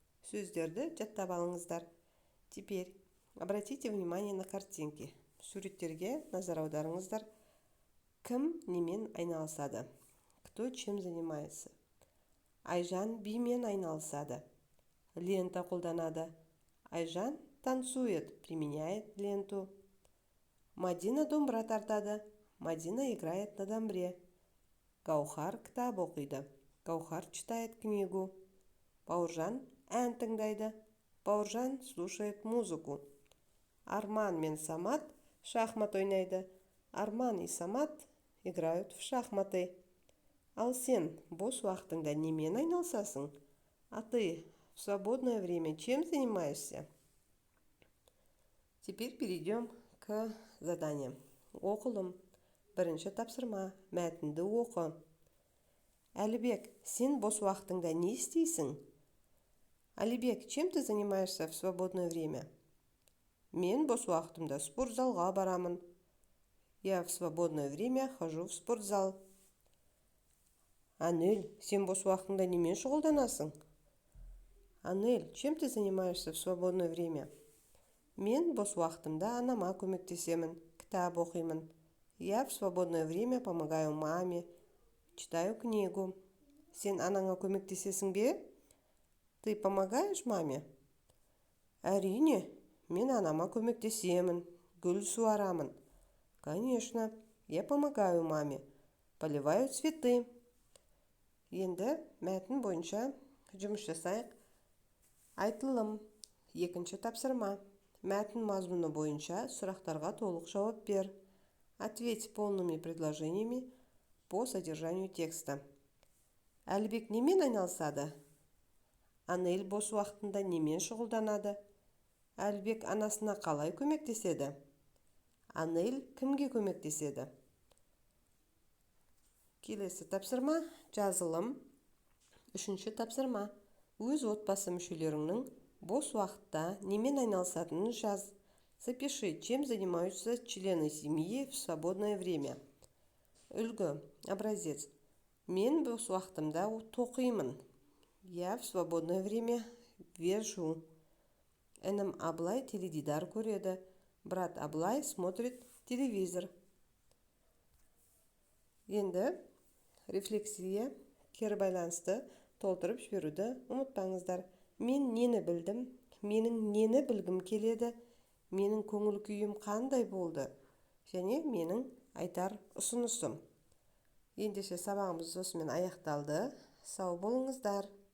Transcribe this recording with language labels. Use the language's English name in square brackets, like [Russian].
[Kazakh] Сөздерді жаттап алыңыздар. [Russian] Теперь обратите внимание на картинки. [Kazakh] Суреттерге назар аударыңыздар. Кім немен айналысады? [Russian] Кто чем занимается? [Kazakh] Айжан бимен айналысады. Лента қолданады. [Russian] Айжан танцует, применяет ленту. [Kazakh] Мадина домбыра тартады. [Russian] Мадина играет на домбре. [Kazakh] Гаухар кітап оқиды. [Russian] Гаухар читает книгу. [Kazakh] Бауыржан ән тыңдайды. [Russian] Бауыржан слушает музыку. [Kazakh] Арман мен Самат шахмат ойнайды. [Russian] Арман и Самат играют в шахматы. [Kazakh] Ал сен бос уақытыңда немен айналысасың? [Russian] А ты в свободное время чем занимаешься? Теперь перейдем к заданиям. [Kazakh] Оқылым. Бірінші тапсырма. Мәтінді оқы. Әлібек, сен бос уақытыңда не істейсің? [Russian] Алибек, чем ты занимаешься в свободное время? [Kazakh] Мен бос уақытымда спортзалға барамын. [Russian] Я в свободное время хожу в спортзал. [Kazakh] Анель, сен бос уақытыңда немен шұғылданасың? [Russian] Анель, чем ты занимаешься в свободное время? [Kazakh] Мен бос уақытымда анама көмектесемін, кітап оқимын. [Russian] Я в свободное время помогаю маме, читаю книгу. [Kazakh] Сен анаңа көмектесесің бе? [Russian] Ты помогаешь маме? [Kazakh] Әрине, мен анама көмектесемін, гүл суарамын. [Russian] Конечно, я помогаю маме, поливаю цветы. [Kazakh] Енді мәтін бойынша жұмыс жасайық. Айтылым. Екінші тапсырма. Мәтін мазмұны бойынша сұрақтарға толық жауап бер. [Russian] Ответь полными предложениями по содержанию текста. [Kazakh] Әлібек немен айналысады? Анель бос уақытында немен шұғылданады? Әлібек анасына қалай көмектеседі? Анель кімге көмектеседі? Келесі тапсырма жазылым. Үшінші тапсырма. Өз отбасы мүшелеріңнің бос уақытта немен айналысатынын жаз. [Russian] Запиши, чем занимаются члены семьи в свободное время. [Kazakh] Үлгі. [Russian] Образец. [Kazakh] Мен бос уақытымда тоқимын. [Russian] Я в свободное время вяжу. [Kazakh] Інім Аблай теледидар көреді. [Russian] Брат Аблай смотрит телевизор. [Kazakh] Енді рефлексия, кері байланысты толтырып жіберуді ұмытпаңыздар. Мен нені білдім? Менің нені білгім келеді? Менің көңіл күйім қандай болды? Және менің айтар ұсынысым. Ендеше сабағымыз осымен аяқталды. Сау болыңыздар.